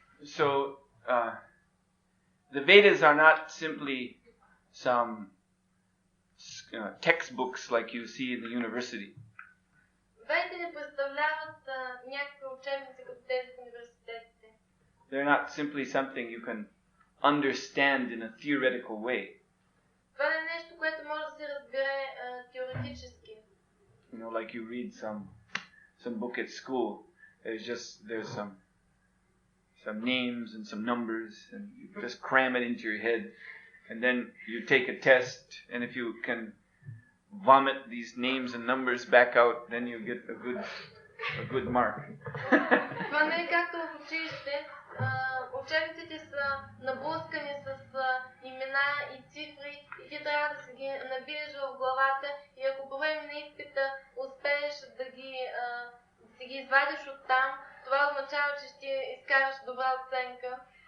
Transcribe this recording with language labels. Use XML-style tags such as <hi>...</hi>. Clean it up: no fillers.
<en>So the Vedas are not simply some textbooks like you see in the university.</en> <bg>Ведите не представляват някакви учебници като тези в университетите.</bg> <en>They're not simply something you can understand in a theoretical way.</en> <bg>Това не е нещо, което може да се разбере теоретически.</bg> <en>Like you read some book at school. There's some names and some numbers, and you just cram it into your head, and then you take a test, and if you can vomit these names and numbers back out, then you get a good mark.</en> <bg>Това не е както в училище. Учебниците са наблъскани с имена и цифри и ти трябва да си ги набиеш в главата и ако по време на изпита успееш да си ги извадиш оттам, това означава, че ще изкараш добра оценка.</bg>